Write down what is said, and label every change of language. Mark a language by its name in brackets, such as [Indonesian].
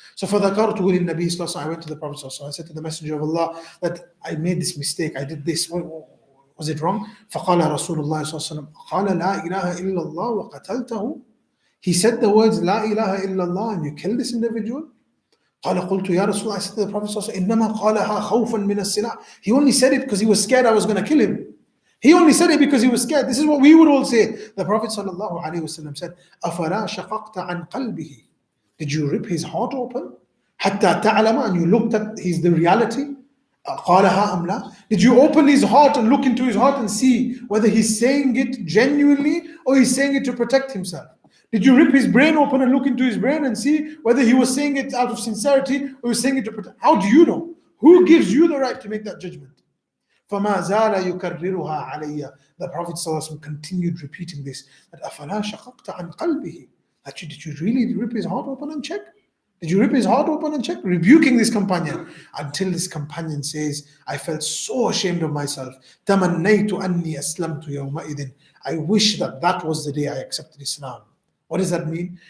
[Arabic] So فَذَكَرْتُهُ لِلنَّبِي صلى الله عليه وسلم. [English] I went to the Prophet صلى الله عليه وسلم. I said to the Messenger of Allah that I made this mistake, I did this. Was it wrong? [Arabic] فَقَالَ رَسُولُ اللَّهِ صلى الله عليه وسلم قَالَ لَا إِلَهَ إِلَّا اللَّهُ وَقَتَلْتَهُ. [English] He said the words, La ilaha illallah, and you killed this individual? [Arabic] قال قلت يا رسول الله, [English] I said to the Prophet [Arabic] صلى الله عليه وسلم, إنما قالها خوفا من السلاح. [English] He only said it because he was scared I was going to kill him. He only said it because he was scared. This is what we would all say. The Prophet sallallahu alaihi wasallam said, [Arabic] أَفَلَا شَقَقْتَ عَنْ قَلْبِهِ. [English] Did you rip his heart open? [Arabic] حَتَّى تَعْلَمَ, [English] and you looked at the reality? [Arabic] قَالَهَا أَمْ لَا. [English] Did you open his heart and look into his heart and see whether he's saying it genuinely or he's saying it to protect himself? Did you rip his brain open and look into his brain and see whether he was saying it out of sincerity or he was saying it to protect? How do you know? Who gives you the right to make that judgment? [Arabic] فَمَا زَالَ يُكَرِّرُهَا عَلَيَّ. [English] The Prophet ﷺ continued repeating this. That [Arabic] أَفَلَا شَقَقْتَ عَنْ قَلْبِهِ. [English] That did you really rip his heart open and check? Did you rip his heart open and check? Rebuking this companion. Until this companion says, I felt so ashamed of myself. [Arabic] تَمَنَّيْتُ أَنِّي أَسْلَمْتُ يَوْمَئِذٍ. [English] I wish that was the day I accepted Islam. What does that mean?